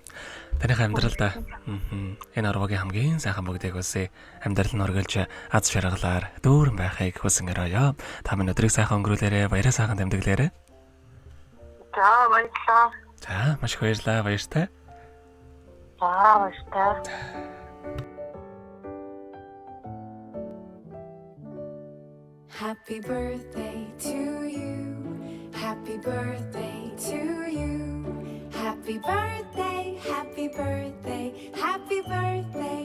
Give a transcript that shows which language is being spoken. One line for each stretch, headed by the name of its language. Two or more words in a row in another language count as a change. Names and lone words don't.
Mongolian: Таних амьдралд энэ арвагийн хамгийн сайхан бүгдийг үсэ амьдрал нь оргилж аз жаргалаар дүүрэн байхыг хүсэн өрөөё. Та минь өдрийг сайхан өнгөрүүлээрэ, баяраа сайхан тэмдэглээрэ. За баярлалаа. За маш их баярлалаа, баяртай. За баяртай.
English: Happy birthday to you. Happy birthday to you. Happy birthday, happy birthday, happy birthday.